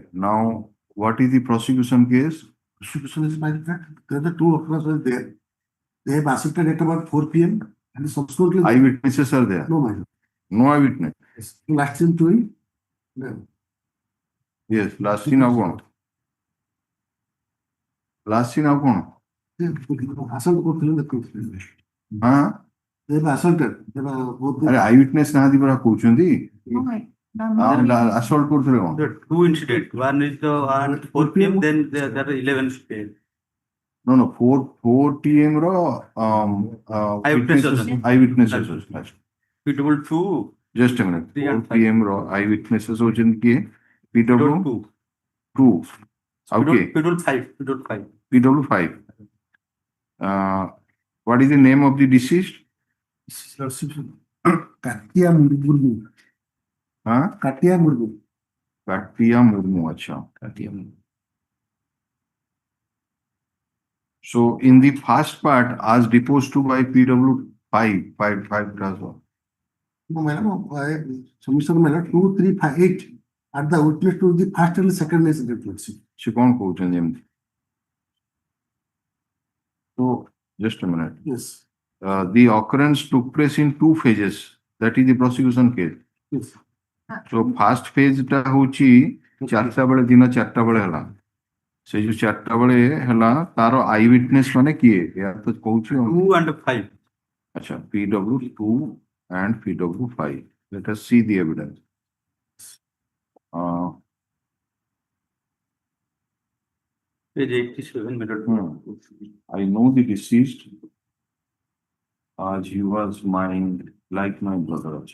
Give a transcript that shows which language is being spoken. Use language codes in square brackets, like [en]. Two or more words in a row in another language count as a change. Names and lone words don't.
[en] Now, what is the prosecution case? Prosecution is by the fact that the 2 occurrences were there. They have assaulted at about 4 p.m. And subsequently. Eyewitnesses are there? No, my lord. No eyewitness? Yes. Last scene to him. No. Yes, last scene [or] ଆଉ କଣ? [en] Last scene [or] ଆଉ କଣ? Assault କରୁଥିଲେ ଦେଖୁଥିଲେ। ହଁ? [en] They were assaulted. They were both. [or] ଆରେ eyewitness ନାହାନ୍ତି ପରା କହୁଛନ୍ତି? assault କରୁଥିଲେ କଣ? [en] There are two incidents. One is the 4 p.m. Then there are 11 p.m. No, 4 p.m. ର Eyewitnesses. [or] eyewitnesses ଅଛି। [en] Suitable to Just a minute. 4 p.m. ର eyewitnesses [or] ହଉଛନ୍ତି କିଏ? [en] PW 2. Okay. PW 5. PW 5. What is the name of the deceased? Katia Murmu. Huh? Katia Murmu. Katia Murmu, acha. Katia Murmu. So in the first part, as deposed to by PW 5 transfer. No, madam, submission madam 2, 3, 5, 8 are the witness to the first and second incident. [or] ସେ କଣ କହୁଛନ୍ତି ଏମିତି? [en] So just a minute. Yes. The occurrence took place in 2 phases. That is the prosecution case. Yes. So first phase [or] ଟା ହଉଛି 4ଟା ବେଳେ ଦିନ 4ଟା ବେଳେ ହେଲା। ସେ ଯୋଉ 4ଟା ବେଳେ ହେଲା ତାର [en] eye witness [or] ମାନେ କିଏ? ଏହା ତ କହୁଛି [en] 2 and 5. ଆଚ୍ଛା PW 2 and PW 5. Let us see the evidence. Page 87 minute. I know the deceased as he was like my brother.